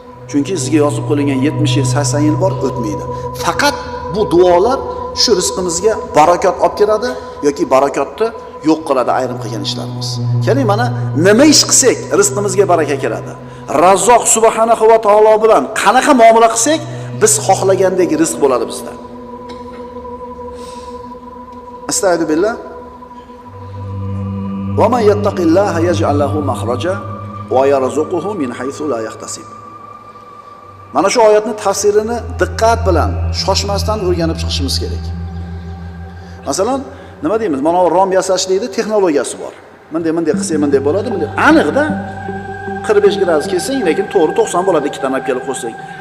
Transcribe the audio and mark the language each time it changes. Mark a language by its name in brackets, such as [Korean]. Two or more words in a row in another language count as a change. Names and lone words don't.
[Uzbek] Chunki sizga yozib qo'yilgan yetmish yil, sakson yil bor, o'tmaydi. Faqat bu duolar shu rizqimizga barakot olib keladi yoki barakotni yo'q qiladi ayrim qilgan ishlarimiz. Keling, mana nima ish qilsak, rizqimizga baraka keladi. Razzoq subhanahu va taolo bilan qanaqa muomala qilsak, biz xohlagandek rizq bo'ladi bizda. Astagfirullah. [Arabic] "ومن يتق الله يجعل له مخرجا ويرزقه من حيث لا يحتسب". [Uzbek] Mana shu oyatni tafsirini diqqat bilan, shoshmasdan o'rganib chiqishimiz kerak. Masalan, nima deymiz? Mana bu rom yasashlikni texnologiyasi bor. Bunday, bunday qilsak, bunday bo'ladi, bunday. Aniqda qirq besh gradus kessang, lekin to'g'ri to'qson bo'ladi, ikkita napkani qo'shsang.